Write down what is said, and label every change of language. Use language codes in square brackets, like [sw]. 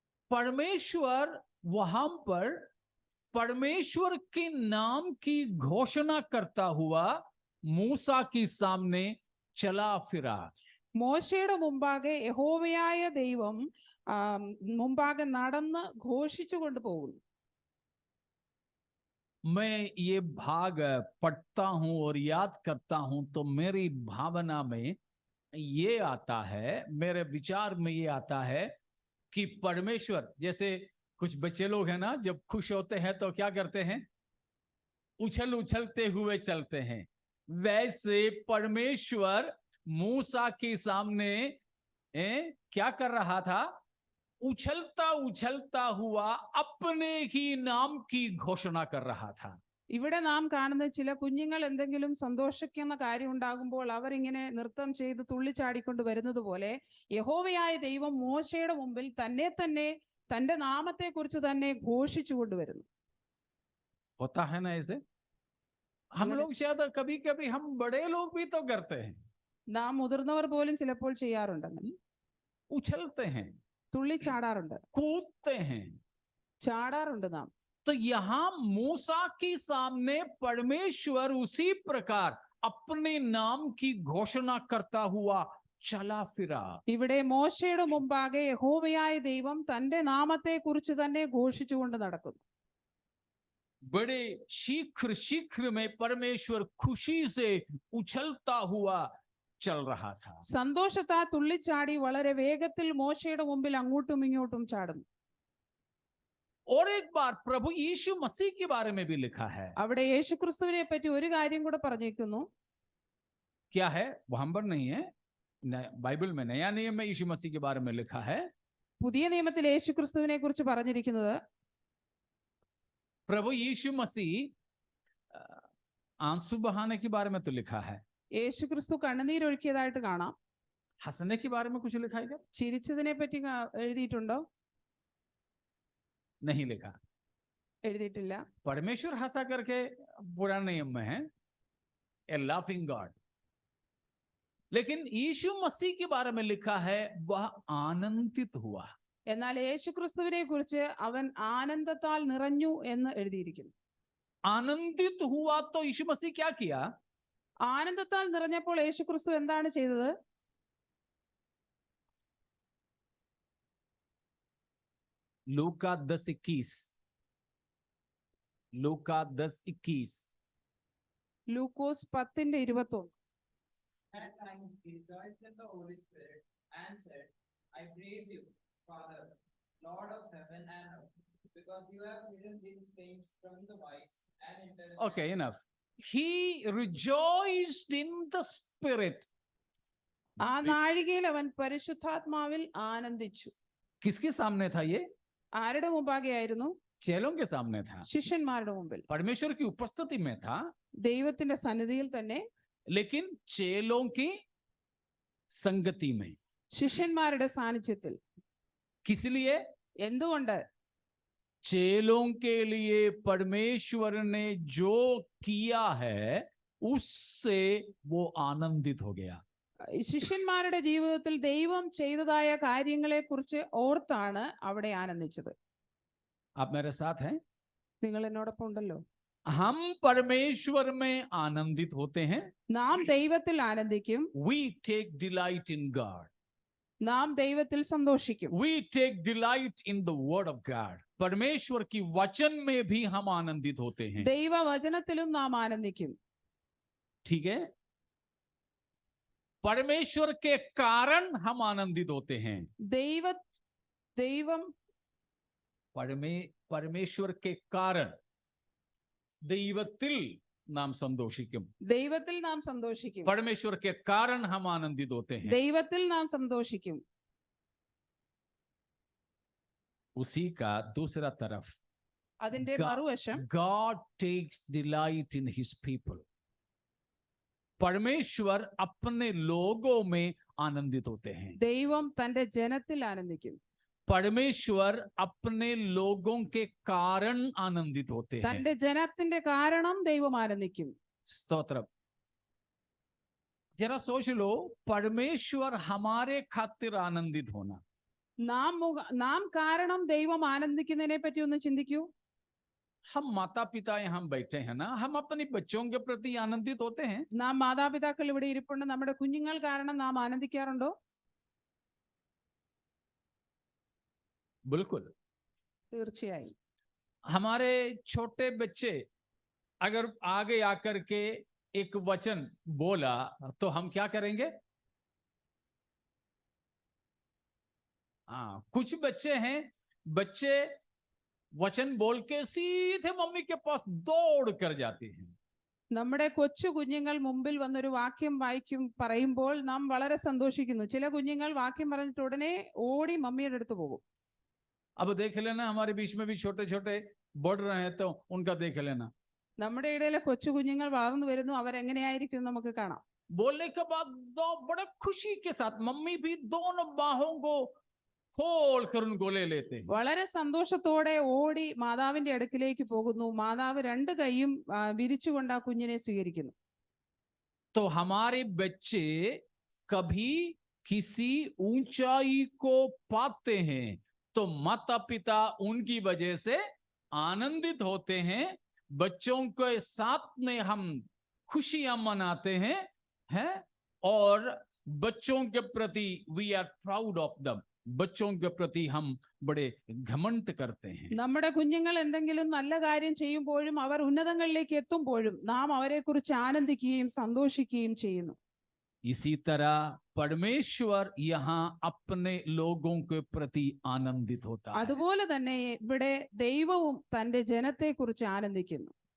[hi] परमेश्वर वहां पर परमेश्वर के नाम की घोषणा करता हुआ मूसा के सामने चला फिरा. [ml] മോശയുടെ മുമ്പാകെ യഹോവയായ ദൈവം മുമ്പാകെ നടന്ന് ഘോഷിച്ചു കൊണ്ടുപോകുന്നു. [hi] मैं ये भाग पढ़ता हूं और याद करता हूं तो मेरी भावना में ये आता है, मेरे विचार में ये आता है कि परमेश्वर, जैसे कुछ बच्चे लोग हैं ना, जब खुश होते हैं तो क्या करते हैं? उछल उछलते हुए चलते हैं. वैसे परमेश्वर मूसा के सामने क्या कर रहा था? उछलता उछलता हुआ अपने ही नाम की घोषणा कर रहा था. [ml] ഇവിടെ നാം കാണുന്ന ചില കുഞ്ഞുങ്ങൾ എന്തെങ്കിലും സന്തോഷിക്കുന്ന കാര്യം ഉണ്ടാകുമ്പോൾ അവരിങ്ങനെ നൃത്തം ചെയ്ത് തുള്ളിച്ചാടിക്കൊണ്ട് വരുന്നത് പോലെ യഹോവയായ ദൈവം മോശയുടെ മുമ്പിൽ തന്നെ തന്റെ നാമത്തെ കുറിച്ച് തന്നെ ഘോഷിച്ചു കൊണ്ടുവരുന്നു. [hi] होता है ना ऐसे? हम लोग शायद कभी कभी हम बड़े लोग भी तो करते हैं. [ml] നാം മുതിർന്നവർ പോലും ചിലപ്പോൾ ചെയ്യാറുണ്ട്. [hi] उछलते हैं, [ml] തുള്ളിച്ചാടാറുണ്ട്, [hi] कूदते हैं, [ml] ചാടാറുണ്ട് നാം. [hi] तो यहां मूसा के सामने परमेश्वर उसी प्रकार अपने नाम की घोषणा करता हुआ चला फिरा. [ml] ഇവിടെ മോശയുടെ മുമ്പാകെ യഹോവയായ ദൈവം തന്റെ നാമത്തെ കുറിച്ച് തന്നെ ഘോഷിച്ചുകൊണ്ട് നടക്കുന്നു. [hi] बड़े शीघ्र शीघ्र में परमेश्वर खुशी से उछलता हुआ चल रहा था. [ml] സന്തോഷത്താ തുള്ളിച്ചാടി വളരെ വേഗത്തിൽ മോശയുടെ മുമ്പിൽ അങ്ങോട്ടും ഇങ്ങോട്ടും ചാടുന്നു. [hi] और एक बार प्रभु यीशु मसीह के बारे में भी लिखा है. [ml] അവിടെ യേശുക്രിസ്തുവിനെ പറ്റി ഒരു കാര്യം കൂടെ പറഞ്ഞേക്കുന്നു. [hi] क्या है? वहां पर नहीं है, बाइबल में नया नियम में यीशु मसीह के बारे में लिखा है. [ml] പുതിയ നിയമത്തിൽ യേശുക്രിസ്തുവിനെ കുറിച്ച് പറഞ്ഞിരിക്കുന്നത് [hi] प्रभु यीशु मसीह आंसू बहाने के बारे में तो लिखा है. [ml] യേശുക്രിസ്തു കണ്ണുനീരൊഴുക്കിയതായിട്ട് കാണാം. [hi] हंसने के बारे में कुछ लिखा है क्या? [ml] ചിരിച്ചതിനെ പറ്റി എഴുതിയിട്ടുണ്ടോ? [hi] नहीं लिखा. [ml] എഴുതിയിട്ടില്ല. [hi] परमेश्वर हंसा करके पुराने नियम में है, [en] A laughing god. [hi] लेकिन यीशु मसीह के बारे में लिखा है वह आनंदित हुआ. [ml] എന്നാൽ യേശുക്രിസ്തുവിനെ കുറിച്ച് അവൻ ആനന്ദത്താൽ നിറഞ്ഞു എന്ന് എഴുതിയിരിക്കുന്നു. [hi] आनंदित हुआ तो यीशु मसीह क्या किया? [ml] ആനന്ദത്താൽ നിറഞ്ഞപ്പോൾ യേശുക്രിസ്തു എന്താണ് ചെയ്തത്? [hi] लूका 10:21, लूका 10:21. [ml] ലൂക്കോസ് 10:21. [en] That time he rejoiced in the Holy Spirit and said, I praise you, Father, Lord of heaven and earth, because you have hidden these things from the wise and intelligent. Okay, enough. He rejoiced in the Spirit. [ml] ആ നാഴികയിൽ അവൻ പരിശുദ്ധാത്മാവിൽ ആനന്ദിച്ചു. [hi] किसके सामने था ये? [ml] ആരുടെ മുമ്പാകെയായിരുന്നു? [hi] चेलों के सामने था, [ml] ശിഷ്യന്മാരുടെ മുമ്പിൽ, [hi] परमेश्वर की उपस्थिति में था, [ml] ദൈവത്തിന്റെ സന്നിധിയിൽ തന്നെ, [hi] लेकिन चेलों की संगति में. [ml] ശിഷ്യന്മാരുടെ സാന്നിധ്യത്തിൽ. [hi] किस लिए? [ml] എന്തുകൊണ്ട്? [hi] चेलों के लिए परमेश्वर ने जो किया है उससे वो आनंदित हो गया. [ml] ശിഷ്യന്മാരുടെ ജീവിതത്തിൽ ദൈവം ചെയ്തതായ കാര്യങ്ങളെ കുറിച്ച് ഓർത്താണ് അവിടെ ആനന്ദിച്ചത്. [hi] आप मेरे साथ हैं? [ml] നിങ്ങൾ എന്നോടൊപ്പം ഉണ്ടല്ലോ. [hi] हम परमेश्वर में आनंदित होते हैं. [ml] നാം ദൈവത്തിൽ ആനന്ദിക്കും. [en] We take delight in God. [ml] നാം ദൈവത്തിൽ സന്തോഷിക്കും. [en] We take delight in the word of God. [hi] परमेश्वर की वचन में भी हम आनंदित होते हैं. [ml] ദൈവവചനത്തിലും നാം ആനന്ദിക്കും. [hi] ठीक है? परमेश्वर के कारण हम आनंदित होते हैं. [ml] ദൈവം [hi] परमेश्वर के कारण [ml] ദൈവത്തിൽ നാം സന്തോഷിക്കും. ദൈവത്തിൽ നാം സന്തോഷിക്കും. [hi] परमेश्वर के कारण हम आनंदित होते हैं. [ml] ദൈവത്തിൽ നാം സന്തോഷിക്കും. [hi] उसी का दूसरा तरफ, [ml] അതിന്റെ മറുവശം, [en] God takes delight in his people. [hi] परमेश्वर अपने लोगों में आनंदित होते हैं. [ml] ദൈവം തന്റെ ജനത്തിൽ ആനന്ദിക്കും. [hi] परमेश्वर अपने लोगों के कारण आनंदित होते हैं. [ml] തന്റെ ജനത്തിന്റെ കാരണം ദൈവം ആനന്ദിക്കും. [hi] स्तोत्रम. जरा सोच लो, परमेश्वर हमारे खातिर आनंदित होना. [ml] നാം കാരണം ദൈവം ആനന്ദിക്കുന്നതിനെ പറ്റി ഒന്ന് ചിന്തിക്കൂ. [hi] हम माता पिता यहाँ बैठे हैं ना, हम अपने बच्चों के प्रति आनंदित होते हैं. [ml] നാം മാതാപിതാക്കൾ ഇവിടെ ഇരിപ്പുണ്ട്. നമ്മുടെ കുഞ്ഞുങ്ങൾ കാരണം നാം ആനന്ദിക്കാറുണ്ടോ? [hi] बिल्कुल. [ml] തീർച്ചയായും. [hi] हमारे छोटे बच्चे अगर आगे आकर के एक वचन बोला तो हम क्या करेंगे? हाँ, कुछ बच्चे हैं, बच्चे वचन बोल के सीधे मम्मी के पास दौड़ कर जाते हैं. [ml] നമ്മുടെ കൊച്ചു കുഞ്ഞുങ്ങൾ മുമ്പിൽ വന്നൊരു വാക്യം പറയുമ്പോൾ നാം വളരെ സന്തോഷിക്കുന്നു. ചില കുഞ്ഞുങ്ങൾ വാക്യം പറഞ്ഞിട്ട് ഉടനെ ഓടി മമ്മിയുടെ അടുത്ത് പോകും. [hi] अब देख लेना, हमारे बीच में भी छोटे छोटे बढ़ रहे हैं तो उनका देख लेना. [ml] നമ്മുടെ ഇടയിലെ കൊച്ചു കുഞ്ഞുങ്ങൾ വളർന്നു വരുന്നു. അവരെങ്ങനെയായിരിക്കും നമുക്ക് കാണാം. [hi] बोलने के बाद दो बड़े खुशी के साथ मम्मी भी दोनों बाहों को खोल कर उनको ले लेते हैं. [ml] വളരെ സന്തോഷത്തോടെ ഓടി മാതാവിന്റെ അടുക്കിലേക്ക് പോകുന്നു. മാതാവ് രണ്ട് കൈയും വിരിച്ചുകൊണ്ട് ആ കുഞ്ഞിനെ സ്വീകരിക്കുന്നു. [hi] तो हमारे बच्चे कभी किसी ऊंचाई को पाते हैं तो माता पिता उनकी वजह से आनंदित होते हैं. बच्चों के साथ में हम खुशियां मनाते हैं और बच्चों के प्रति [en] We are proud of them. [hi] बच्चों के प्रति हम बड़े घमंड करते हैं. [ml] നമ്മുടെ കുഞ്ഞുങ്ങൾ എന്തെങ്കിലും നല്ല കാര്യം ചെയ്യുമ്പോഴും അവർ ഉന്നതങ്ങളിലേക്ക് എത്തുമ്പോഴും നാം അവരെ കുറിച്ച് ആനന്ദിക്കുകയും സന്തോഷിക്കുകയും ചെയ്യുന്നു. [hi] इसी तरह परमेश्वर यहाँ अपने लोगों के प्रति आनंदित होता है. [ml] അതുപോലെ തന്നെ ഇവിടെ ദൈവവും തന്റെ ജനത്തെ കുറിച്ച് ആനന്ദിക്കുന്നു.